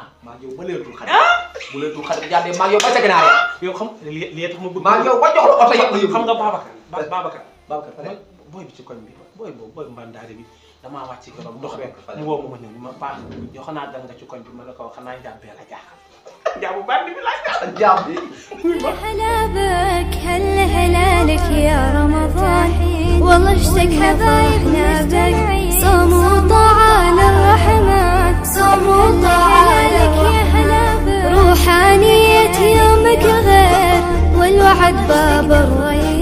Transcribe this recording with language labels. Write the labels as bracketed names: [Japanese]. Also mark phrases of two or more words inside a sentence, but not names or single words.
[Wolof] maa ngi yow ba leetul xarit. bu leetul xarit jàddee maa ngi yow ba ca gànnaar ya. yow xam li tax ma bëgg. maa ngi yow ba jox la oto yëpp la yóbbu. xam nga Babacar. Babacar pare. booy bi ci koñ bi booy mbandaare bi damaa wàcc ci keroog ndox rek mu woo ma ñëw ni ma baax yow xanaa dal nga ci koñ bi ma ne ko xanaa njàmbee la jaaxal. njàmbu bandi bi laa jaaxal. jaam bi. [Arabic] هلا بك هلا هلالك يا رمضان والله اشتك حبايبنا بك صوم وطاعة للرحمن صوم وطاعة لك يا هلا بك روحانية يومك غير والوعد باب الريان